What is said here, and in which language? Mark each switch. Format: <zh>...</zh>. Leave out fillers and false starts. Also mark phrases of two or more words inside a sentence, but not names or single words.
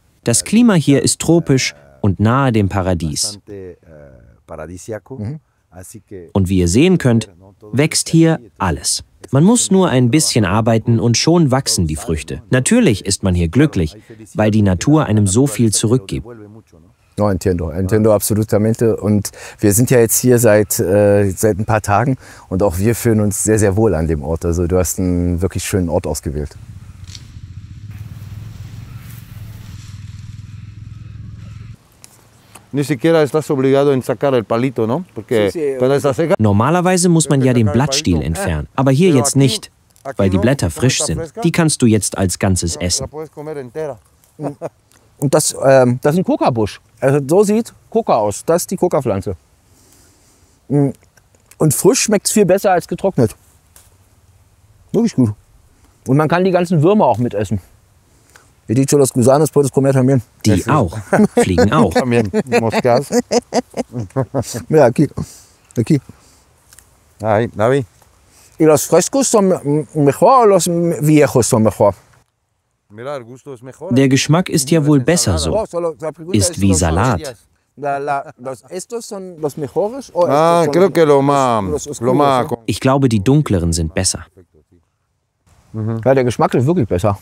<de>Das Klima hier ist tropisch und nahe dem Paradies. Und wie ihr sehen könnt, wächst hier alles. Man muss nur ein bisschen arbeiten und schon wachsen die Früchte. Natürlich ist man hier glücklich, weil die Natur einem so viel zurückgibt.</de> <es>No, entiendo absolutamente.</es> <de>Und wir sind ja jetzt hier seit ein paar Tagen und auch wir fühlen uns sehr, sehr wohl an dem Ort. Also du hast einen wirklich schönen Ort ausgewählt. Normalerweise muss man ja den Blattstiel entfernen, aber hier jetzt nicht, weil die Blätter frisch sind. Die kannst du jetzt als Ganzes essen. Und das ist ein Coca-Busch. Also so sieht Coca aus. Das ist die Coca-Pflanze. Und frisch schmeckt es viel besser als getrocknet. Wirklich gut. Und man kann die ganzen Würmer auch mitessen.</de> <es>He dicho, los gusanos puedes comer también.</es> <de>Die auch. Fliegen auch. Ja,</de> <es>aquí. Ahí, David. ¿Y los frescos son mejor o los viejos son mejor?</es> <de>Der Geschmack ist ja wohl besser so. Ist wie Salat. Ich glaube, die dunkleren sind besser. Ja, der Geschmack ist wirklich besser.</de>